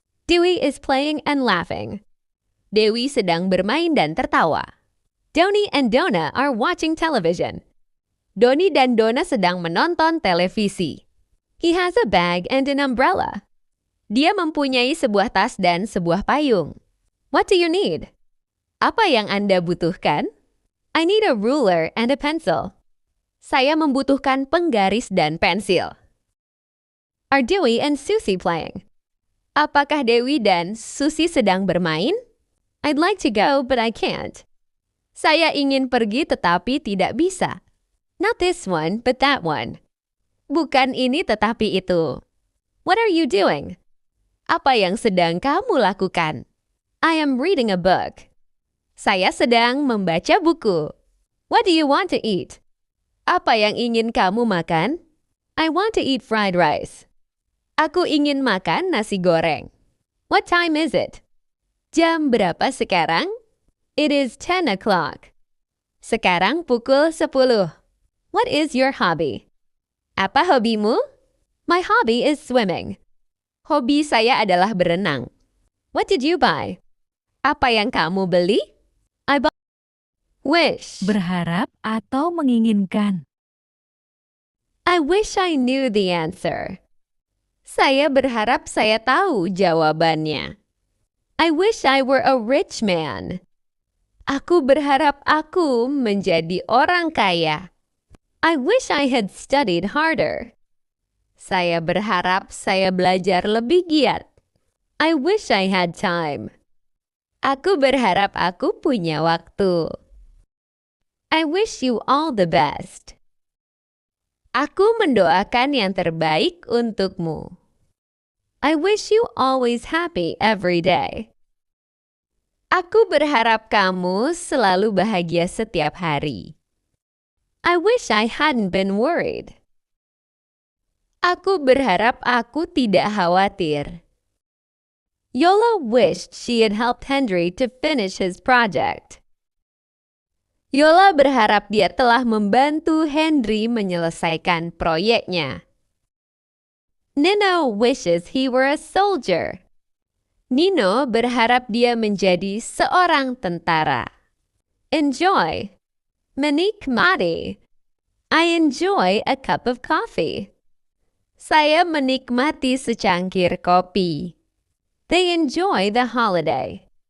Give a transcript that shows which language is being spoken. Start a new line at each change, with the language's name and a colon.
English: Dewey is playing and laughing.
Indonesian: Dewi sedang bermain dan tertawa.
English: Doni and Donna are watching television.
Indonesian: Doni dan Donna sedang menonton televisi.
English: He has a bag and an umbrella.
Indonesian: Dia mempunyai sebuah tas dan sebuah payung.
English: What do you need?
Indonesian: Apa yang Anda butuhkan?
English: I need a ruler and a pencil.
Indonesian: Saya membutuhkan penggaris dan pensil.
English: Are Dewey and Susie playing?
Indonesian: Apakah Dewi dan Susie sedang bermain?
English: I'd like to go, but I can't.
Indonesian: Saya ingin pergi tetapi tidak bisa.
English: Not this one, but that one.
Indonesian: Bukan ini tetapi itu.
English: What are you doing?
Indonesian: Apa yang sedang kamu lakukan?
English: I am reading a book.
Indonesian: Saya sedang membaca buku.
English: What do you want to eat?
Indonesian: Apa yang ingin kamu makan?
English: I want to eat fried rice.
Indonesian: Aku ingin makan nasi goreng.
English: What time is it?
Indonesian: Jam berapa sekarang?
English: It is 10 o'clock.
Indonesian: Sekarang pukul 10.
English: What is your hobby?
Indonesian: Apa hobimu?
English: My hobby is swimming.
Indonesian: Hobi saya adalah berenang.
English: What did you buy?
Indonesian: Apa yang kamu beli?
English: I bought. Wish.
Indonesian: Berharap atau menginginkan.
English: I wish I knew the answer.
Indonesian: Saya berharap saya tahu jawabannya.
English: I wish I were a rich man.
Indonesian: Aku berharap aku menjadi orang kaya.
English: I wish I had studied harder.
Indonesian: Saya berharap saya belajar lebih giat.
English: I wish I had time.
Indonesian: Aku berharap aku punya waktu.
English: I wish you all the best.
Indonesian: Aku mendoakan yang terbaik untukmu.
English: I wish you always happy every day.
Indonesian: Aku berharap kamu selalu bahagia setiap hari.
English: I wish I hadn't been worried.
Indonesian: Aku berharap aku tidak khawatir.
English: Yola wished she had helped Henry to finish his project.
Indonesian: Yola berharap dia telah membantu Henry menyelesaikan proyeknya.
English: Nino wishes he were a soldier.
Indonesian: Nino berharap dia menjadi seorang tentara.
English: Enjoy. Menikmati. I enjoy a cup of coffee.
Indonesian: Saya menikmati secangkir kopi.
English: They enjoy the holiday.